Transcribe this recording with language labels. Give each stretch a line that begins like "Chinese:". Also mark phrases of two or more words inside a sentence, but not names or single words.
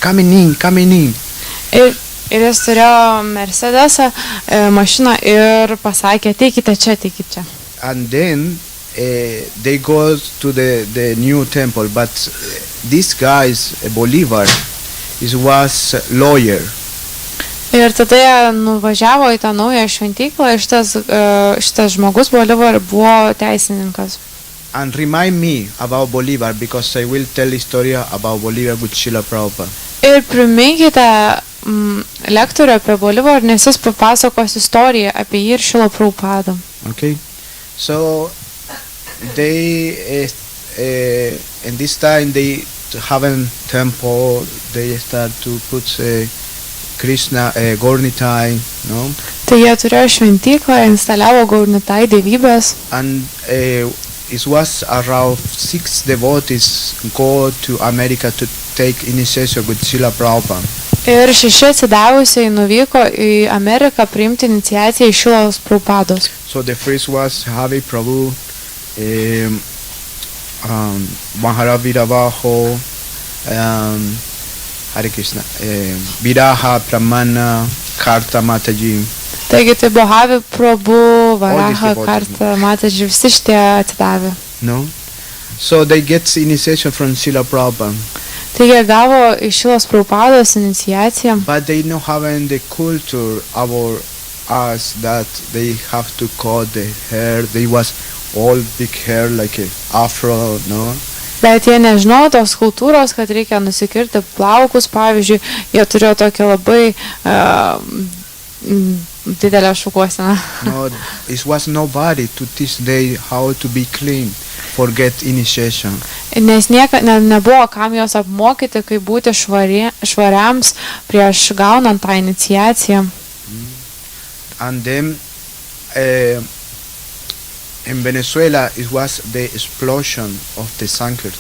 Lithuanian: Ir jis turėjo Mercedesą mašiną ir pasakė, teikite čia.
English: And then they go to the new temple, but this guy's Bolivar was lawyer.
Lithuanian: Ir tada jie nuvažiavo į tą naują šventyklą, šitas žmogus Bolivar buvo teisininkas.
English: And remind me about Bolivar, because I will tell the story about Bolivar with Srila Prabhupada.
Lithuanian: Ir priminkite lektorių apie Bolivar, nes jis papasakos istoriją apie jį ir Šrila Prabhupadą.
English: Okay, so they in this time they having temple, they start to put Krishna Gaurnitai, no?
Lithuanian: Tai jie turėjo šventyklą, instaliavo Gaurnitai dievybės.
English: And it was around 6 devotees go to America to take initiation with Srila Prabhupada.
Lithuanian: Ir 6 atsidavusiai nuvyko į Ameriką priimti iniciaciją iš Šrilos Prabhupados.
English: So the first was Hari Prabhu, Maharavirabaho, Hare Krishna, Viraha Pramana, Karta Mataji.
Lithuanian: Taigi tai buvo Havi, Prabhu, Varaha, devotees. Karta, Mataji, visi šitie atsidavė.
English: No? So they get initiation from Srila Prabhupada.
Lithuanian: Taigi jie gavo iš Šilos Prabhupados iniciaciją,
English: But they not having the culture about us that they have to cut the hair. They was all big hair like a afro, no?
Lithuanian: bet jie nežinojo tos kultūros, kad reikia nusikirti plaukus, pavyzdžiui, jie turėjo tokią labai didelę šukuoseną.
English: No, it was nobody to teach them how to be clean, forget initiation.
Lithuanian: Nes nebuvo kam jos apmokyti, kaip būti švariams prieš gaunant tą iniciaciją.
English: And then in Venezuela it was the explosion of the Sankirtan.